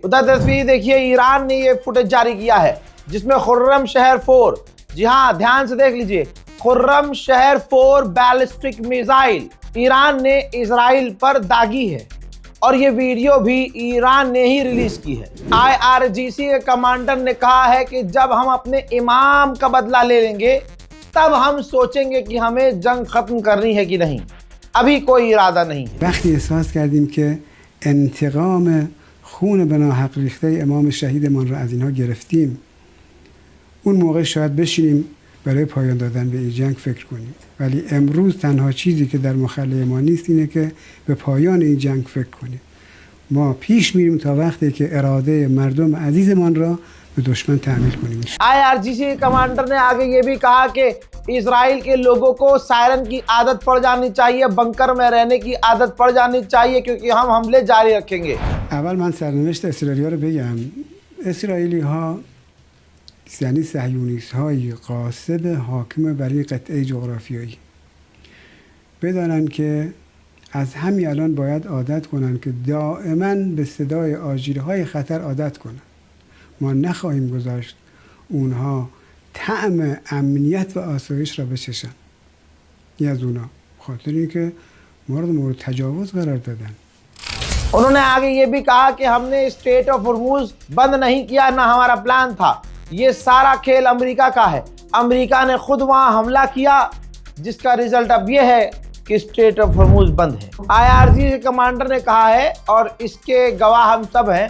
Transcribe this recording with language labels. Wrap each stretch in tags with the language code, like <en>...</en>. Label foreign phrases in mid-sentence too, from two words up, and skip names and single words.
<hi>उधर तस्वीर देखिए, ईरान ने ये फुटेज जारी किया है जिसमें खुर्रम शहर 4, जी हाँ ध्यान से देख लीजिए, खुर्रम शहर 4</hi> <en>ballistic missile</en> <hi>ईरान ने इजराइल पर दागी है और ये वीडियो भी ईरान ने ही रिलीज की है। IRGC के कमांडर ने कहा है कि जब हम अपने इमाम का बदला ले लेंगे तब हम सोचेंगे कि हमें जंग खत्म करनी है कि नहीं, अभी कोई इरादा नहीं है।</hi> <fa>वقتی احساس کردیم که انتقام خون به ناحق ریخته امام شهیدمان را از اینها گرفتیم، اون موقع شاید بشینیم برای پایان دادن به این جنگ فکر کنیم. ولی امروز تنها چیزی که در مخلأ ما نیست اینه که به پایان این جنگ فکر کنیم. ما پیش میریم تا وقتی که اراده مردم عزیزمان را به دشمن تعمیل کنیم.</fa> <hi>IRGC कमांडर ने आगे ये भी कहा कि इजराइल के लोगों को सायरन की आदत पड़ जानी चाहिए, बंकर में रहने की आदत पड़ जानी चाहिए, क्योंकि हम हमले जारी रखेंगे.</hi> <fa>اول من سرنوشت اسرائیلیا رو بگم. اسرائیلی ها یعنی صهیونیست های غاصب حاکم بر این قطعه جغرافیایی بدانن که از همین الان باید عادت کنن که دائما به صدای آژیرهای خطر عادت کنن. ما نخواهیم گذاشت اونها طعم امنیت و آسایش را بچشن. این از اونا، خاطر اینکه ما رو مورد تجاوز قرار دادن.</fa> <hi>उन्होंने आगे ये भी कहा कि हमने स्ट्रेट ऑफ हॉर्मुज बंद नहीं किया, ना हमारा प्लान था, ये सारा खेल अमेरिका का है, अमेरिका ने खुद वहां हमला किया, जिसका रिजल्ट अब ये है कि स्ट्रेट ऑफ हॉर्मुज बंद है. IRGC के कमांडर ने कहा है और इसके गवाह हम सब हैं.</hi>